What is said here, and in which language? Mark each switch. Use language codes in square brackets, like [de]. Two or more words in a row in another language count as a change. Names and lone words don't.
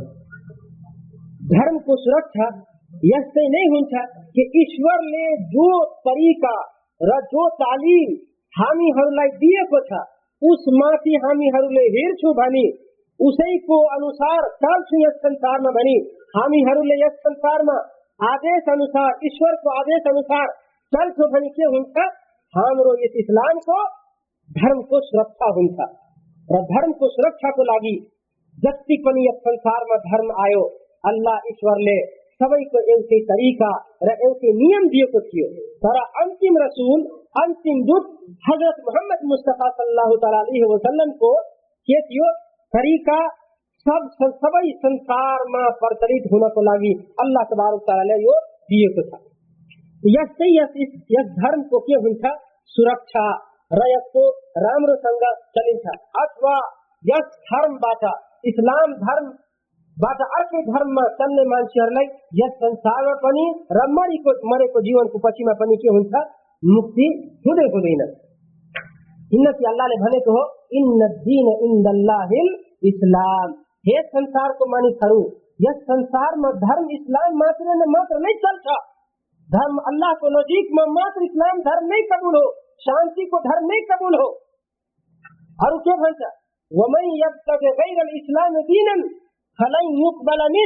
[ne] धर्मको सुरक्षा यस्तै नै हुन्छ कि ईश्वरले जो तरिका र जो तालिम हामीहरूलाई दिएको छ उसमाथि हामीहरूले हिँड्छौँ भने, उसैको अनुसार चल्छौँ यस संसारमा भने हामीहरूले यस संसारमा आदेश अनुसार ईश्वरको आदेश अनुसार चल्छौँ भने के हुन्छ, हाम्रो यस इस्लामको धर्मको सुरक्षा हुन्छ। र धर्मको सुरक्षाको लागि जति पनि यस संसारमा धर्म आयो, अल्लाह ईश्वरले सबैको एउटै तरिका र एउटै नियम दिएको थियो। तर अन्तिम रसूल, अन्तिम दूत हजरत मोहम्मद मुस्तफा [ar] صلى الله عليه وسلم [ne] के थियो तरिका, सबै संसारमा प्रचलित हुनको लागि अल्लाह [ar] تبارك تعالى [ne] यो दिएको छ। यस्तै यस धर्मको के हुन्छ, सुरक्षा र यसको राम्रोसँग चलिन्छ। अथवा यस धर्मबाट, इस्लाम धर्मबाट अर्कै धर्ममा चल्ने मान्छेहरूलाई यस संसारमा पनि र मरेको जीवनको पछिमा पनि के हुन्छ, मुक्ति हुँदैन। किनकि अल्लाहले भनेको हो, [ar] إن الدين عند الله الإسلام. [ne] हे संसारको मानिसहरू, यस संसारमा धर्म इस्लाम मात्र नै चल्छ। धर्म अल्लाहको नजिकमा मात्र इस्लाम धर्म नै कबुल हो, शान्तिको धर्म नै कबुल हो। अरू के भन्छ, [ar] ومن يبتغ غير الإسلام دينا فلن يقبل منه.